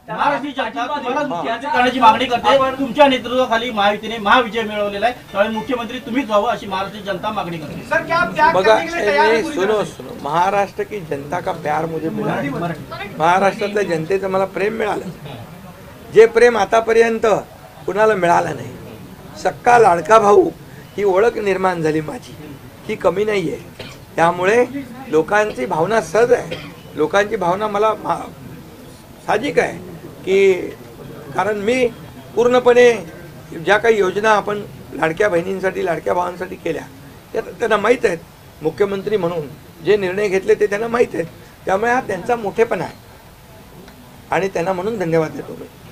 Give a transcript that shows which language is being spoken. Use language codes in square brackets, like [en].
[mr] करते तुमच्या नेतृत्वाखाली महायुतीने महाविजय मिळवलेला आहे, त्यामुळे मुख्यमंत्री तुम्हीच व्हावं अशी महाराष्ट्राची जनता मागणी करते। [hi] सर क्या आप त्याग [mr] बघा, [hi] करने के लिए तैयार हैं? सुनो महाराष्ट्र की जनता का प्यार मुझे मिला है। [mr] महाराष्ट्रातल्या जनतेचं मला प्रेम मिळालं, जे प्रेम आतापर्यंत कुणाला मिळालं नाही। सक्का लाडका भाऊ ही ओळख निर्माण झाली माझी, ही कमी नाही आहे। त्यामुळे लोकांची भावना सहज आहे, लोकांची भावना मला साहजिक आहे की कारण मी पूर्णपणे ज्या काही योजना आपण लाडक्या बहिणींसाठी लाडक्या भावांसाठी केल्या त्या त्यांना माहीत आहेत, मुख्यमंत्री म्हणून जे निर्णय घेतले ते त्यांना माहीत आहेत, त्यामुळे हा त्यांचा मोठेपणा आहे आणि त्यांना म्हणून धन्यवाद देतो मी।